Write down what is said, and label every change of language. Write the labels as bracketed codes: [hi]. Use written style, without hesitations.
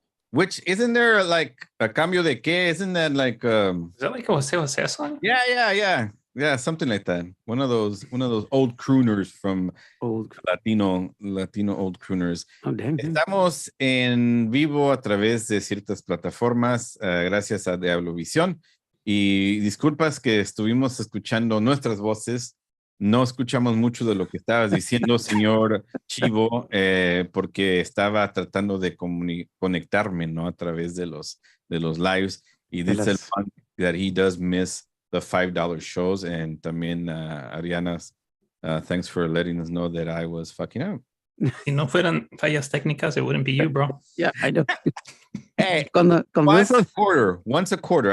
[en] Which isn't there like a cambio de qué? Isn't that like is that like a Jose song? Yeah, something like that. One of those old crooners from Latino old crooners. Oh, dang. [es] Estamos en vivo a través de ciertas plataformas, gracias a DiavloVision. Y disculpas que estuvimos escuchando nuestras voces. No escuchamos mucho de lo que estabas diciendo, señor Chivo, porque estaba tratando de conectarme, ¿no? A través de los lives. [en] Y dice el fan that he does miss the $5 shows. And también Ariana's, thanks for letting us know that I was fucking up. [es] Si no fueran fallas técnicas, it wouldn't be you, bro. [en] Yeah, I know. Hey, once a quarter.